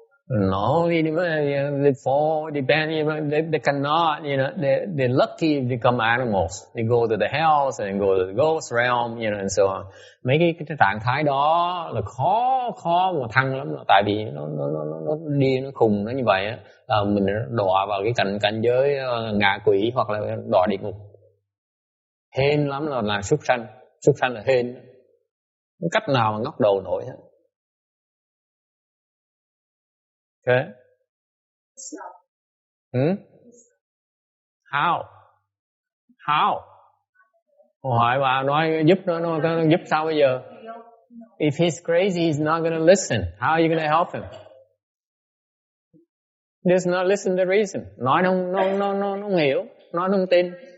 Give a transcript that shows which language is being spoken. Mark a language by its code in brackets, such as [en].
[en] No, they fall, they cannot, they're lucky if they become animals. They go to the hells and go to the ghost realm, and so on. [vi] Mấy cái trạng thái đó là khó mà thăng lắm, tại vì nó điên, nó khùng, nó như vậy á, là mình đọa vào cái cảnh giới ngạ quỷ hoặc là đọa địa ngục. Hên lắm là súc sanh là hên. Không cách nào mà ngóc đầu nổi hết. [en] Okay. How? [vi] Hỏi bà nói giúp nó giúp sao bây giờ? [en] If he's crazy, he's not going to listen. How are you going to help him? Just not listen to reason. [vi] Nói nó hiểu, nói không tin.